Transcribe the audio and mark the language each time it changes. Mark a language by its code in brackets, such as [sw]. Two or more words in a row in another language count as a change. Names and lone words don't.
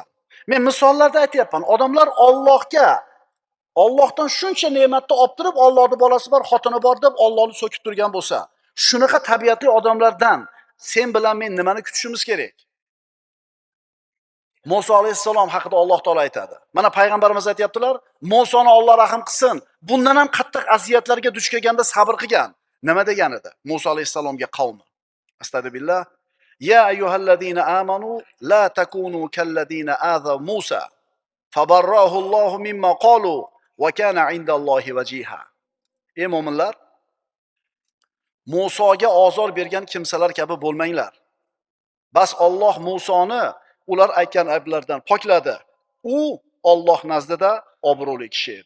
[uz] Men misollarda aytayapman. Odamlar Allohdan shuncha ne'matni olib turib, Allohning bolasi bor, xotini bor deb Allohni so'kib turgan bo'lsa, shunaqa tabiatli odamlardan sen bilan men nimani kutishimiz kerak? Musa alayhissalom haqida Alloh taolo aytadi. Mana payg'ambarimiz aytayaptilar, Musoni Alloh rahim qilsin. Bundan ham qattiq aziyatlarga duch kelganda sabr qilgan. Nima degan edi? Musa alayhissalomga qavmi. [ar] أستغفر الله. يا أيها الذين آمنوا لا تكونوا كالذين آذوا موسى فبرأه الله مما قالوا وكان عند الله وجيها. [uz] Ey mu'minlar, Musoga ozor bergan kimsalar kabi bo'lmanglar. Bas Alloh Musoni ular aytgan ayblardan pokladi. U Alloh nazdida obro'li kishi edi.